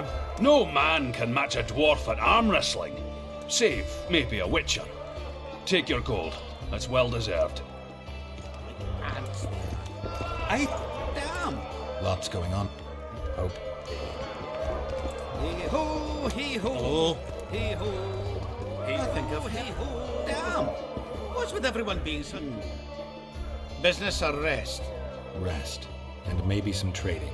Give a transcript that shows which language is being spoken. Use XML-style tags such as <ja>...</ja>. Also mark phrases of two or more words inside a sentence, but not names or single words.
<en>No man can match a dwarf at arm wrestling, save maybe a witcher. Take your gold. It's well deserved. Damn! Lots going on. Hope. Hee-ho, hee-ho. Hello? Hee-ho. I think of hee-ho. Damn! What's with everyone being so... Business or rest? Rest. And maybe some trading.</en>